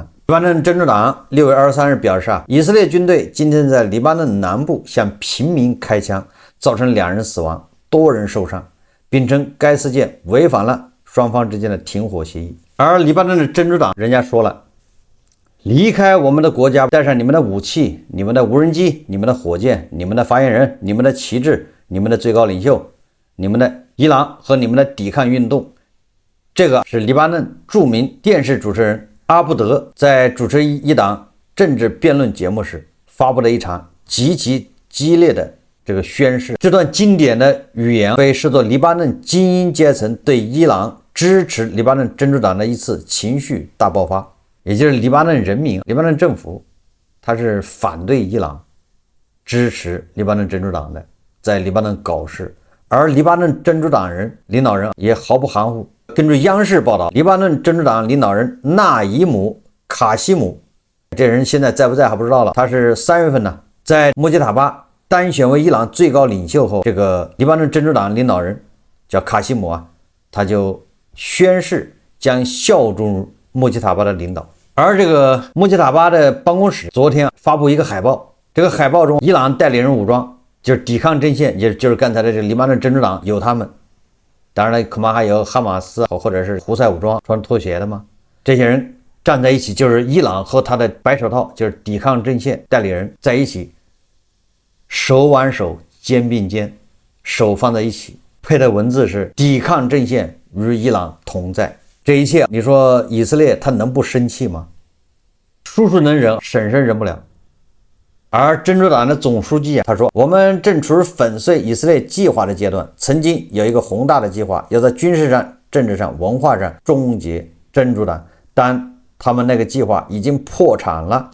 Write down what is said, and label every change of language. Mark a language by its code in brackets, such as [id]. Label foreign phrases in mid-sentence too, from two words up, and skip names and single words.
[zh] 黎巴嫩真主黨6月23日表示以色列軍隊今天在黎巴嫩南部向平民開槍，造成2人死亡，多人受傷，並稱該事件違反了雙方之間的停火協議。而黎巴嫩的真主黨人家說了， 離開我們的國家，帶上你們的武器、你們的無人機、你們的火箭、你們的發言人、你們的旗幟、你們的最高領袖、你們的伊朗和你们的抵抗運動。這個是黎巴嫩著名電視主持人阿布德在主持一檔政治辯論節目時發布的一場極其激烈的這個宣誓。這段經典的語言被視作黎巴嫩精英階層對伊朗支持黎巴嫩真主黨的一次情緒大爆發，也就是黎巴嫩人民、黎巴嫩政府，他是反对伊朗，支持黎巴嫩真主党的，在黎巴嫩搞事。而黎巴嫩真主党人領導人也毫不含糊。根據央視報道，黎巴嫩真主黨領導人納伊姆·卡西姆，這人現在在不在還不知道了。他是3月份呢，在穆吉塔巴单選為伊朗最高領袖後，這個黎巴嫩真主黨領導人叫卡西姆啊，他就宣誓將效忠於穆吉塔巴的領導。而這個穆吉塔巴的辦公室昨天發布一個海報，這個海報中伊朗代理人武裝就是抵抗陣線，就是剛才的這個黎巴嫩真主黨有他們。當然了，恐怕還有哈馬斯或者是胡塞武装穿拖鞋的吗？這些人站在一起，就是伊朗和他的白手套，就是抵抗陣線代理人在一起，手挽手，肩并肩，手放在一起，配的文字是抵抗陣線與伊朗同在。這一切，你說以色列他能不生氣嗎？叔叔能忍，嬸嬸忍不了。而真主黨的總書記他說，我們正處於粉碎以色列計劃的階段，曾經有一個宏大的計劃，要在軍事上、政治上、文化上終結真主黨，但他們那個計劃已經破產了。